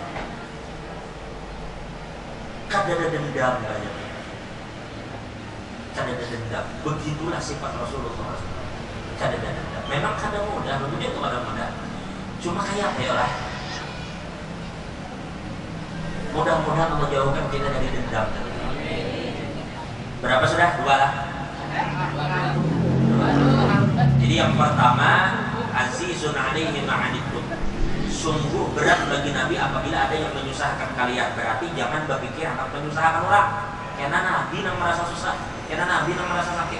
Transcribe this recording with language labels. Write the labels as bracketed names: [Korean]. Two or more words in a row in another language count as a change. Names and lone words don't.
[Banjar] Kada dendam banyak. Kada dendam. [Indonesian] Begitulah sifat Rasulullah SAW. [Banjar] Kada dendam. Memang kada mudah, begitu itu kada mudah. [Indonesian] Cuma kayak apa ya lah? Mudah-mudahan Allah jauhkan kita dari dendam. Berapa sudah? 2 lah. 2. Jadi yang pertama, [Arabic] azizun alaihi ma'anittum. [Indonesian] Sungguh berat bagi Nabi apabila ada yang menyusahkan kalian. Berarti jangan berpikir akan menyusahkan orang. Karena Nabi yang merasa susah, karena Nabi yang merasa sakit.